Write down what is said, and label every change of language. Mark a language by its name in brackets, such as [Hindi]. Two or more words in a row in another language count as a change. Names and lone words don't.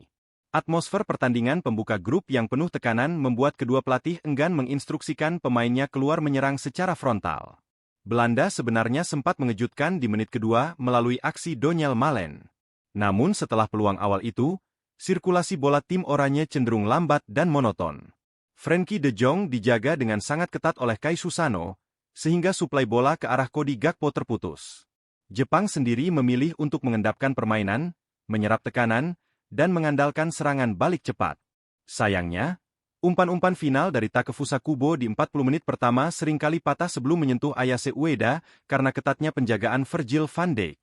[Indonesian] Atmosfer pertandingan pembuka grup yang penuh tekanan membuat kedua pelatih enggan menginstruksikan pemainnya keluar menyerang secara frontal. Belanda sebenarnya sempat mengejutkan di menit kedua melalui aksi Donyell Malen. Namun setelah peluang awal itu, sirkulasi bola tim oranye cenderung lambat dan monoton. Frenkie de Jong dijaga dengan sangat ketat oleh Kaishu Sano, sehingga suplai bola ke arah Cody Gakpo terputus. Jepang sendiri memilih untuk mengendapkan permainan, menyerap tekanan, dan mengandalkan serangan balik cepat. Sayangnya, umpan-umpan final dari Takefusa Kubo di 40 menit pertama seringkali patah sebelum menyentuh Ayase Ueda karena ketatnya penjagaan Virgil van Dijk.